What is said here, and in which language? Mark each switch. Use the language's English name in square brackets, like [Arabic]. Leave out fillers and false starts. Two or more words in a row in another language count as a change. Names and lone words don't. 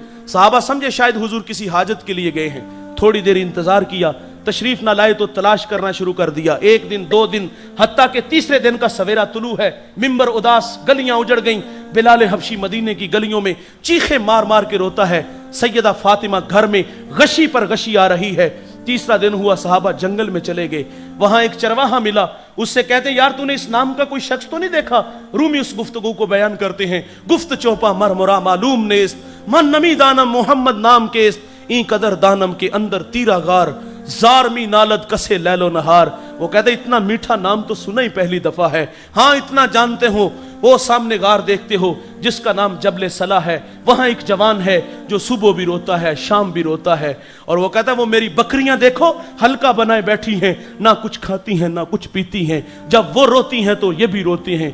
[Urdu] صحابہ سمجھے شاید حضور کسی حاجت کے لیے گئے ہیں، تھوڑی دیر انتظار کیا، تشریف نہ لائے تو تلاش کرنا شروع کر دیا، ایک دن دو دن، حتیٰ کہ تیسرے دن کا سویرا طلوع ہے، ممبر اداس، گلیاں اجڑ گئیں، بلال حبشی مدینے کی گلیوں میں چیخیں مار مار کے روتا ہے، سیدہ فاطمہ گھر میں غشی پر غشی آ رہی ہے۔ تیسرا دن ہوا، صحابہ جنگل میں چلے گئے، وہاں ایک چرواہا ملا، اس سے کہتے یار تو نے اس نام کا کوئی شخص تو نہیں دیکھا؟ رومی اس گفتگو کو بیان کرتے ہیں، [Persian] گفت چوپا مرمرا معلوم نیست، من نمی دانم محمد نام کیست، این قدر دانم کے اندر تیرا غار، زارمی نالد کسے لیل و نہار۔ [Urdu] وہ کہتے اتنا میٹھا نام تو سنا ہی پہلی دفعہ ہے، ہاں اتنا جانتے ہو، وہ سامنے غار دیکھتے ہو جس کا نام جبل صلا ہے، وہاں ایک جوان ہے جو صبح بھی روتا ہے شام بھی روتا ہے، اور وہ کہتا ہے وہ میری بکریاں دیکھو حلقہ بنائے بیٹھی ہیں، نہ کچھ کھاتی ہیں نہ کچھ پیتی ہیں، جب وہ روتی ہیں تو یہ بھی روتی ہیں۔